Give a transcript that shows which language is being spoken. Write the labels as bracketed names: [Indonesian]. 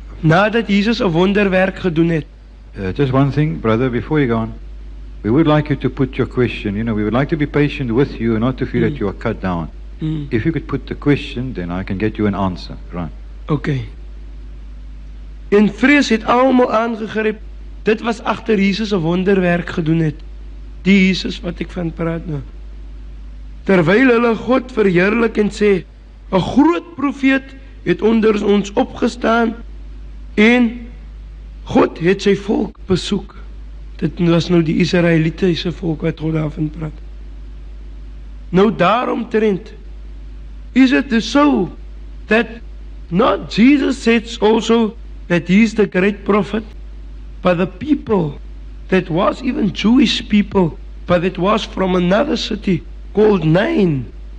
[Afrikaans] nadat Jesus 'n wonderwerk gedoen het. [English] Just one thing, brother, before you go on. We would like you to put your question. We would like to be patient with you and not to feel that you are cut down. If you could put the question, then I can get you an answer. Right. Okay. [Afrikaans] En vrees het almal aangegryp. Dit was agter Jesus 'n wonderwerk gedoen het. Die Jesus wat ek van praat nou. Terwyl hulle God verheerlik en sê, 'n groot profeet het onder ons opgestaan en God het sy volk besoek. Dit was nou die Israelitiese volk wat God daarvan praat. Nou daaromtrent [English] is it so that not Jesus says also that he is the great prophet, but the people that was even Jewish people, but it was from another city called Nain.